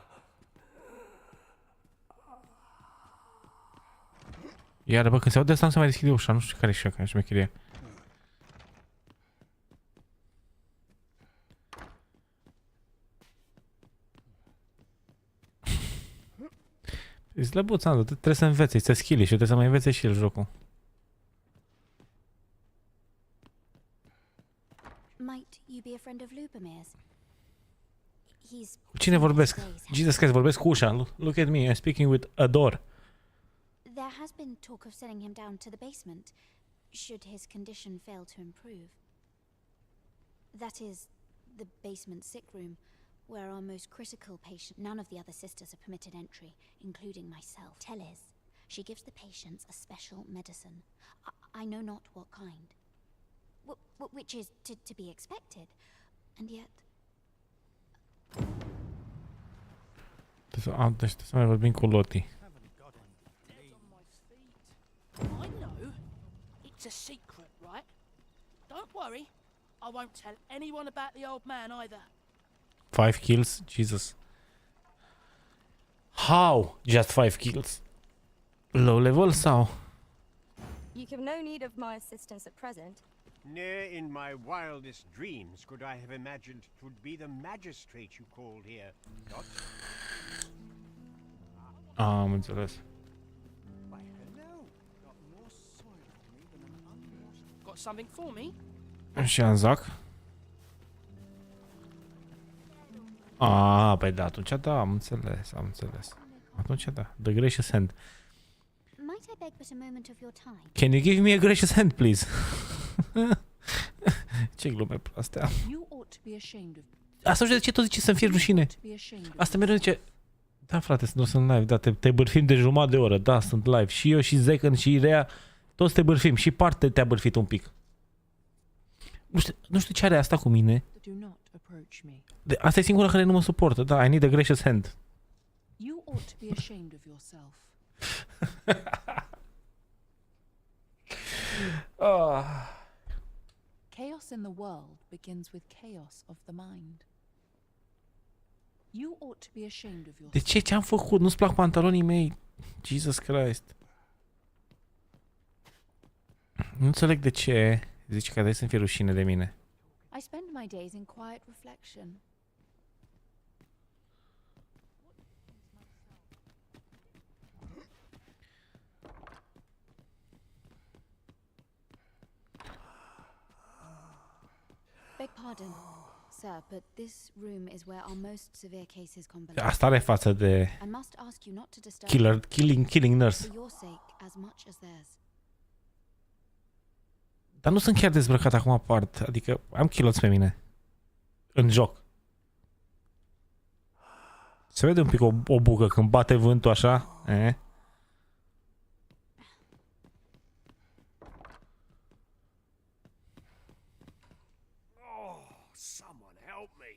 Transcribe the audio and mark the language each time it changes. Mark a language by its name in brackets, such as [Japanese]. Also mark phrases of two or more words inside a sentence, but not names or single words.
[Romanian] Iar, bă, când se aude asta, nu se mai deschide ușa. Nu știu care e șmecherie. E slăbuț, Anzo. Trebuie să învețe. Este skill și trebuie să mai învețe și el jocul. [English] Might you be a friend of Lubomir's? He's... [Romanian] Cu cine vorbesc? [English] Jesus Christ, [Romanian] vorbesc cu ușa. [English] Look at me, I'm speaking with a door. There has been talk of sending him down to the basement, should his condition fail to improve. That is, the basement sick room, where our most critical patient... None of the other sisters are permitted entry, including myself. Teles, she gives the patients a special medicine. I know not what kind. Which is to be expected, and yet... [Romanian] Deci trebuie să mai vorbim cu Loti. [English] I know. It's a secret, right? Don't worry. I won't tell anyone about the old man either. 5 kills? Jesus. How? Just 5 kills? Low level sau? You have no need of my assistance at present. Ne'er in my wildest dreams could I have imagined 'twould be the magistrate you called here. Not? [Romanian] Am înțeles. [English] Why, hello. Got more soil on me than an unwashed. Got something for me? [Romanian] Și Anzac. Păi da, atunci da, am înțeles. Atunci da, [English] the gracious hand. Might I beg but a moment of your time? Can you give me a gracious hand, please? [Romanian] Ce glume astea. Asta de ce tot zice să-mi fie rușine? Asta mereu zice... Da, frate, nu sunt live, da, te bârfim de jumătate de oră, da, sunt live. Și eu, și Zecan, și Irea, toți te bârfim. Și Parte te-a bârfit un pic. Nu știu ce are asta cu mine. Asta e singura care nu mă suportă, da, [English] I need a gracious hand. You ought to be ashamed of yourself. Chaos in the world begins with chaos of the mind. You ought to be ashamed of yourself. [Romanian] De ce? Ce-am făcut? Nu-ți plac pantalonii mei? [English] Jesus Christ. [Romanian] Nu înțeleg de ce zici că trebuie să-mi fie rușine de mine. [English] I spend my days in quiet reflection. Beg pardon, sir, but this room is where our most severe cases convalesce. [Romanian] Asta are față de [English] I must ask you not to disturb killing nurse. for your sake as much as theirs. [Romanian] Dar nu sunt chiar dezbrăcat acum apart, adică am chiloți pe mine. În joc. Se vede un pic o bucă când bate vântul așa. [English] Someone help me.